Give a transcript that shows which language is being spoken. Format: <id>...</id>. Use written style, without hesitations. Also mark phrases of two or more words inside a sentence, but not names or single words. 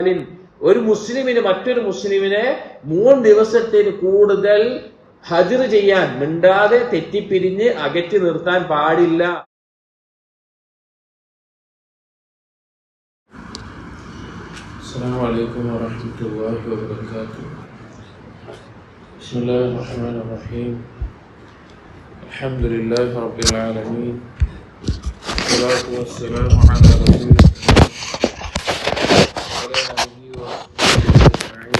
<ml>ഒരു മുസ്ലിമിന് മറ്റൊരു മുസ്ലിമിനെ 3 ദിവസത്തിന് കൂടുതൽ ഹജ്ർ ചെയ്യാൻ മിണ്ടാതെ തെറ്റിപ്പിരിഞ്ഞ് അകറ്റി നിർത്താൻ പാടില്ല.</ml> <ar>السلام عليكم ورحمة الله وبركاته. بسم الله الرحمن الرحيم. الحمد لله رب العالمين. والصلاة والسلام على رسول الله وعلى آله وصحبه أجمعين.</ar>